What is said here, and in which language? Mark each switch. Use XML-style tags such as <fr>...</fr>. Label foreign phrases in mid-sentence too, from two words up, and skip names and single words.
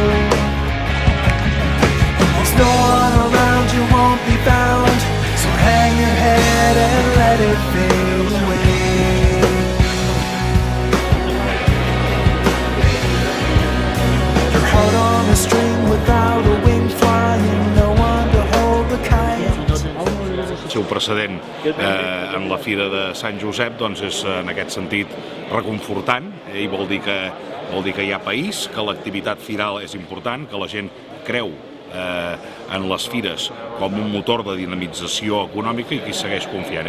<en>There's no one around, you won't be found. So hang your head and let it fade away. Your heart on a string without a wing flying, no one to hold the kite.</en> <ca>El seu precedent en la Fira de Sant Josep doncs és en aquest sentit reconfortant, i vol dir que hi ha país, que l'activitat firal és important, que la gent creu en les fires com un motor de dinamització econòmica i que hi segueix confiant.</ca>